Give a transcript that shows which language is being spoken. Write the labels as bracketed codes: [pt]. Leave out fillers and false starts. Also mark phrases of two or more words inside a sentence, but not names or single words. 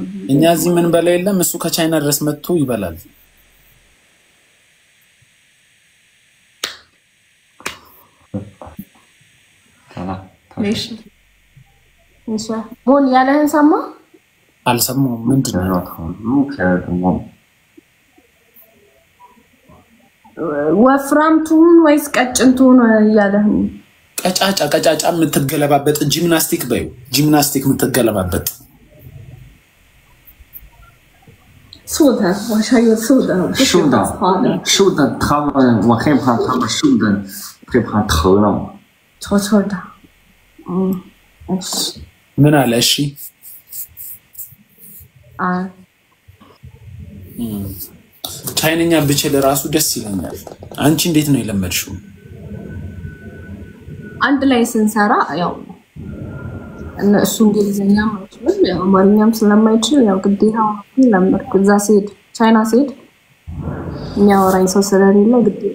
[am] እኛ እዚህ ምን በላ የለም እሱ ከቻይና ድረስ መጥቶ ይበላል እሺ ቦን ያለህን ሰማ አልሰማሁም ምንድነው ወፍራምቱን ወይስ ቀጭንቱን ያለህን ቀጫጫ የምትገለባበጥ ጂምናስቲክ በዩ ጂምናስቲክ የምትገለባበጥ [zh] 瘦的我想有瘦的他们我害怕他们瘦的害怕疼了丑的 [am] ምን አለ እሺ ቻይንኛ ብችል ራሱ ደስ ይለኛል አንቺ እንዴት ነው የለመድሽው አንድ ላይ ስንሰራ ያው እነሱ እንግሊዘኛ ማለት ነው አማርኛም ስለማይችል ያው ግዴታ ለምርኩ እዛ ሲሄድ ቻይና ሲሄድ የሚያወራኝ ሰው ስለሌለ ግዴታ